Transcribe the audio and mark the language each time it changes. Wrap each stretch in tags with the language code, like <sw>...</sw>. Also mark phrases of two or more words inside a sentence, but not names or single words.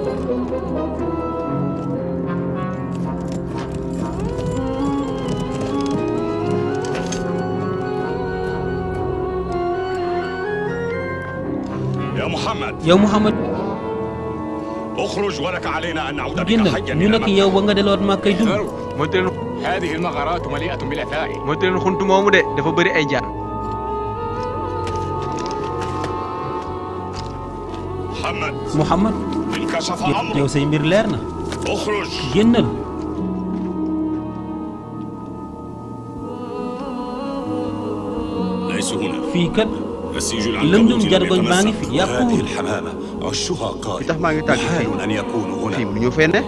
<ar>يا محمد</ar> <wo>yow Muhammad</wo> <ar>اخرج ولك علينا أن نعود بك</ar> <wo>génnal</wo> <ar>حيا</ar> <wo>ñu</wo> <ar>إلى</ar> <wo>nekk yow ba nga delluwaat ma kay dund. moytu leen</wo> <ar>هذه المغارات مليئة بالأثار.</ar> <wo>moytu leen xuntu moomu de dafa bëri ay jaar.</wo> <ar>محمد</ar> <wo>Muhammad</wo> <ar>انكشف</ar> <wo>yow</wo> <ar>أمرك</ar> <wo>say mbir leer na</wo> <ar>اخرج</ar> <wo>génnal.</wo> <ar>ليس هنا</ar> <wo>fii kat</wo> <ar>نسيج</ar> <wo>lëndum</wo> <ar>العنكبوت</ar> <wo>jargoñ baa ngi fi</wo> <ar>هذه</ar> <wo>yàquwul.</wo> <ar>الحمامة عشها</ar> <wo>li</wo> <ar>قائم</ar> <wo>tax maa ngi tàgg</wo> <ar>محال</ar> <wo>fii</wo> <ar>أن يكونوا</ar> <wo>fii</wo> <ar>هنا</ar> <wo>bu ñu fee ne.</wo>